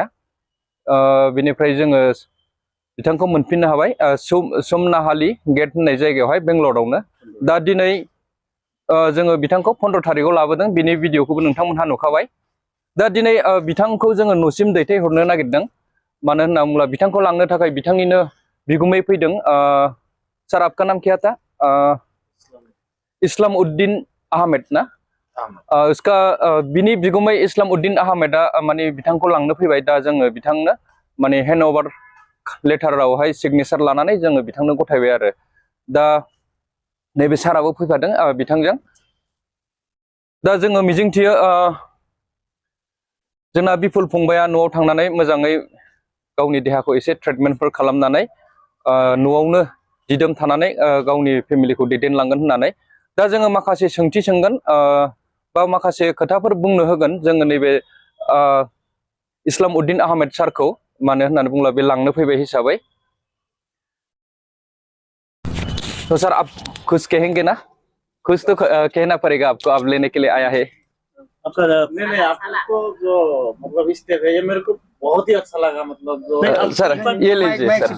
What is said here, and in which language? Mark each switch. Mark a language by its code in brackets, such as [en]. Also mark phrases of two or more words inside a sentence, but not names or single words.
[brx] बेनिफ्राय जोङो बिथांखौ मोनफिननो हाबाय सोमनाहाली गेट होननाय जायगायावहाय बेंगलरावनो। दा दिनै जोङो बिथांखौ 15 तारिखआव लाबोदों। बिनि भिडिअखौबो नोंथांमोनहा नुखाबाय। दा दिनै बिथांखौ जोङो न'सिम दैथायहरनो नागिरदों। मानो होनना बुङोब्ला बिथांखौ लांनो थाखाय बिथांनिनो बिगुमै फैदों। [hi] सर आपका नाम क्या था? इस्लाम उद्दीन अहमद ना? [brx] उसका बिनि बिगुमै इस्लाम उद्दीन अहमदा माने बिथांखौ लांनो फैबाय। दा जोङो बिथांनो माने [en] hand over [brx] लेटारावहाय सिगनेचार लानानै जोङो बिथांनो गथायबाय आरो। दा नैबे साराबो फैफादों बिथांजों। दा जोङो मिजिंथियो जोंना बिपुल फंबाया न'आव थांनानै मोजाङै गावनि देहाखौ एसे ट्रिटमेन्टफोर खालामनानै न'आवनो दिदोम थानानै गावनि फेमिलिखौ दैदेनलांगोन होननानै। दा जोङो माखासे सोंथि सोंगोन बा माखासे खोथाफोर बुंनो होगोन जोङो नैबे इस्लाम उद्दीन अहमद सारखौ। मानो होननानै बुङोब्ला बे लांनो फैबाय हिसाबै। [hi] तो सर आप कुछ कहेंगे ना? कुछ तो कहना पड़ेगा आपको, आप लेने के लिए आया है। नहीं आपको जो मतलब स्टेप है ये मेरे को बहुत ही अच्छा लगा। मतलब जो सर ये लीजिए सर।